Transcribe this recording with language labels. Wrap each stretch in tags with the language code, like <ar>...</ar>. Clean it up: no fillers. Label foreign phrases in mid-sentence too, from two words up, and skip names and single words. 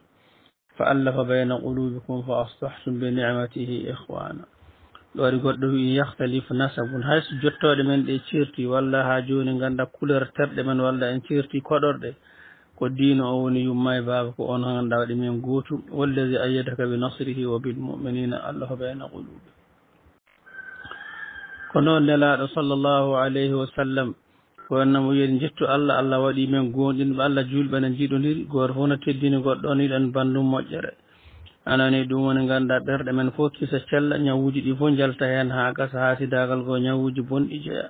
<ar>فألف بين قلوبكم فأصبحتم بنعمته إخوانا.</ar> <ff>ɗo waɗi goɗɗo wi</ff> <ar>يختلف نسب,</ar> <ff>hayso jottoɗe men ɗe certi walla ha joni ganda couleur terɗe men walla en certi koɗorɗe, ko diino o woni yumma e baaba ko on ganduɗa waɗi men gotum.</ff> <ar>والذي أيدك بنصره وبالمؤمنين ألف بين قلوب.</ar> <ff>ko noon nelaɗo</ff> <ar>صلى الله عليه وسلم</ar> <ff>ko wannamo wiyede jettu Allah, Allah waɗi men gonɗinɓe Allah julɓe ne jiɗodiri. goto fof no teddini goɗɗo on yiɗen bandum moƴƴere. anani ɗum woni ganduɗa ɓerɗe men fof kisa cella, ñawuji ɗi fof jalta hen ha gasa hasidagal ko ñawuji bonɗi jeeya.</ff>